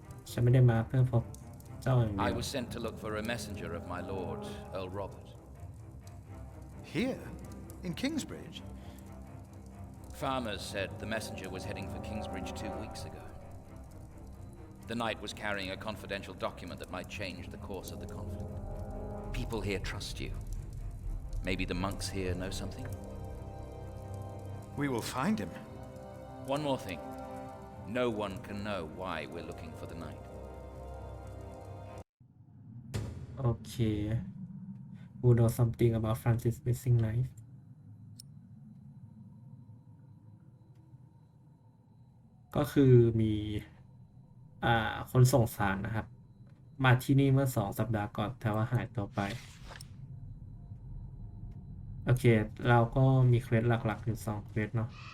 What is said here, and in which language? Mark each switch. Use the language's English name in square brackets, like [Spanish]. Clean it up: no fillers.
[Thai] ฉันไม่ได้มาเพื่อพบเจ้าอย่างเดี [English] I [Thai] ยว [English] was sent to look for a messenger of my lord, Earl Robert. Here? In Kingsbridge? Farmers said the messenger was heading for Kingsbridge 2 weeks ago. The knight was carrying a confidential document that might change the course of the conflict. People here trust you. Maybe the monks here know something? We will find him. One more thing. No one can know why we're looking for the knight. [Thai] โอเค [English] Who knows something about Francis missing knife [Thai] ก็คือมีคนส่งสารนะครับ มาที่นี่เมื่อ2 สัปดาห์ก่อนแต่ว่าหายตัวไป โอเค เราก็มีเควสหลักๆอยู่2เควสเนาะ